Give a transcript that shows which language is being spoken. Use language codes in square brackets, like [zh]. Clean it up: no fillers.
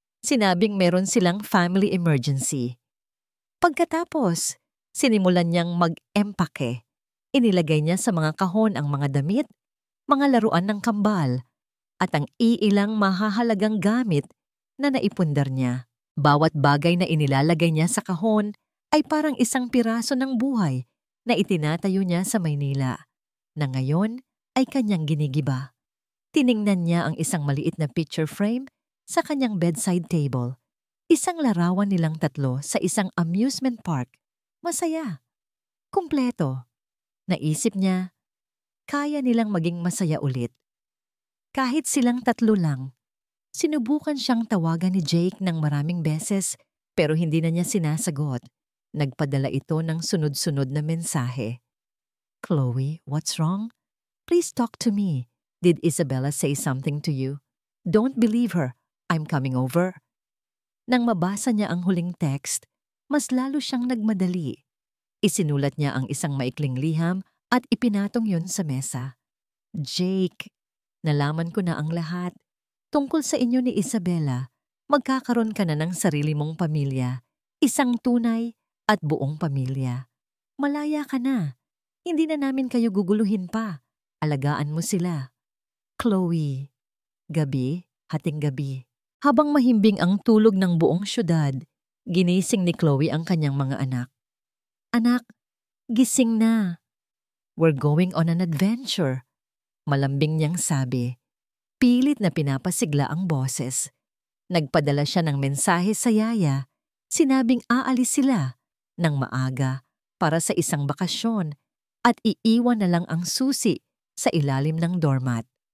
[tl] Sinabing meron silang family emergency. Pagkatapos, sinimulan niyang mag-empake. Inilagay niya sa mga kahon ang mga damit, mga laruan ng kambal, at ang iilang mahahalagang gamit na naipundar niya. Bawat bagay na inilalagay niya sa kahon ay parang isang piraso ng buhay na itinatayo niya sa Maynila, na ngayon ay kanyang ginigiba. Tiningnan niya ang isang maliit na picture frame sa kanyang bedside table. Isang larawan nilang tatlo sa isang amusement park. Masaya. Kumpleto. Naisip niya, kaya nilang maging masaya ulit. Kahit silang tatlo lang. Sinubukan siyang tawagan ni Jake ng maraming beses pero hindi na niya sinasagot. Nagpadala ito ng sunod-sunod na mensahe. [en] "Chloe, what's wrong? Please talk to me. Did Isabella say something to you? Don't believe her. I'm coming over." [tl] Nang mabasa niya ang huling text, mas lalo siyang nagmadali. Isinulat niya ang isang maikling liham at ipinatong yun sa mesa. "Jake, nalaman ko na ang lahat. Tungkol sa inyo ni Isabella, magkakaroon ka na ng sarili mong pamilya, isang tunay at buong pamilya. Malaya ka na. Hindi na namin kayo guguluhin pa. Alagaan mo sila. Chloe." Gabi, hating gabi. Habang mahimbing ang tulog ng buong syudad, ginising ni Chloe ang kanyang mga anak. "Anak, gising na. [en] We're going on an adventure." [tl] Malambing niyang sabi. Pilit na pinapasigla ang boses. Nagpadala siya ng mensahe sa yaya. Sinabing aalis sila ng maaga para sa isang bakasyon at iiwan na lang ang susi sa ilalim ng doormat.